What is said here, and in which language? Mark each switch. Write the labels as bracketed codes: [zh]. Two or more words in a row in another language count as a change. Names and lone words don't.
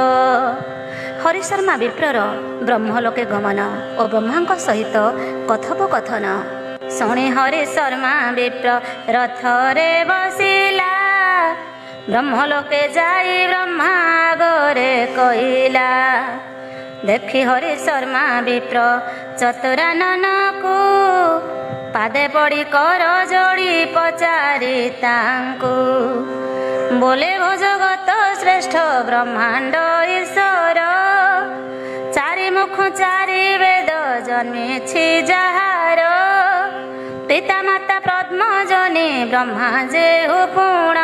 [or] ହରିଶର୍ମା ବିପ୍ରର ବ୍ରହ୍ମଲୋକେ ଗମନ ଔର ବ୍ରହ୍ମା ସହିତ କଥୋପକଥନ ଶୁଣି ହରିଶର୍ମା ବିପ୍ର ରଥରେ ବସିଲା। ବ୍ରହ୍ମଲୋକେ ଯାଇ ବ୍ରହ୍ମା ଘରେ କହିଲା, ଦେଖି ହରିଶର୍ମା ବିପ୍ର ଚତୁରାନନ କୁ। ପାଦେ ପଡ଼ି କର ଯୋଡ଼ି ପଚାରି ତାଙ୍କୁ, ବୋଲେ ଭୋ ଜଗତ ଶ୍ରେଷ୍ଠ ବ୍ରହ୍ମାଣ୍ଡ ଈଶ୍ୱର। ଚାରି ମୁଖ ଚାରି ବେଦ ଜନ୍ମିଛି ଯାହାର, ପିତା ମାତା ପଦ୍ମ ଜନି ବ୍ରହ୍ମା ଯେ ହୁପୁଣ।